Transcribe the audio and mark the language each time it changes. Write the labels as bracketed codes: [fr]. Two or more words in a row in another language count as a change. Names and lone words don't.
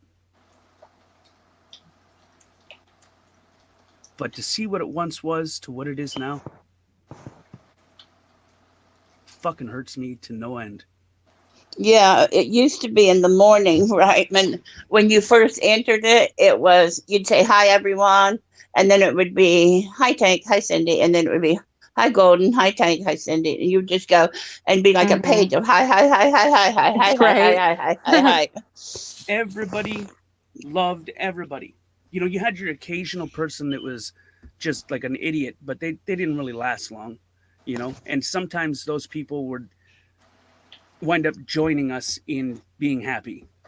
[en] But to see what it once was to what it is now fucking hurts me to no end. Yeah, it used to be in the morning, right? When you first entered it, it was you'd say hi everyone, and then it would be hi Tank, hi Cindy, and then it would be hi Golden, hi Tank, hi Cindy. And you'd just go and be like a Mm-hmm. page of hi hi hi hi hi hi hi hi hi Right. hi hi hi hi. Everybody loved everybody. You know, you had your occasional person that was just like an idiot, but they didn't really last long, you know? And sometimes those people would wind up joining us in being happy.